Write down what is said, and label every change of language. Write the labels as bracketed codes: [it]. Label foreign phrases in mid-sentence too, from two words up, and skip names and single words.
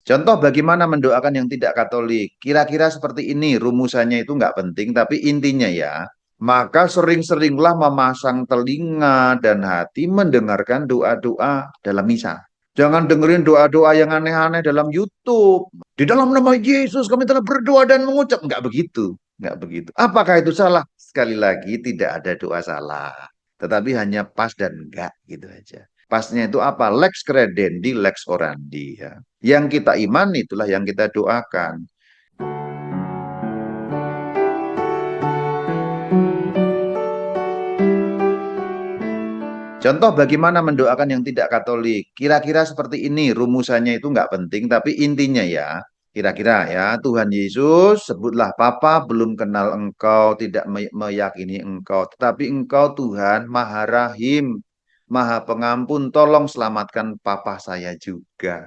[id] Contoh bagaimana mendoakan yang tidak Katolik. Kira-kira seperti ini, rumusannya itu nggak penting, tapi intinya ya, maka sering-seringlah memasang telinga dan hati mendengarkan doa-doa dalam misa. Jangan dengerin doa-doa yang aneh-aneh dalam YouTube. Di dalam nama Yesus kami telah berdoa dan mengucap. Nggak begitu. Nggak begitu. Apakah itu salah? Sekali lagi tidak ada doa salah. Tetapi hanya pas dan enggak gitu aja. Pasnya itu apa? [la] Lex credendi, lex orandi. [id] Ya. Yang kita imani itulah yang kita doakan. Contoh bagaimana mendoakan yang tidak Katolik. Kira-kira seperti ini, rumusannya itu nggak penting, tapi intinya ya, kira-kira ya, Tuhan Yesus, sebutlah Papa, belum kenal engkau, tidak meyakini engkau, tetapi engkau Tuhan Maha Rahim, Maha Pengampun, tolong selamatkan Papa saya juga.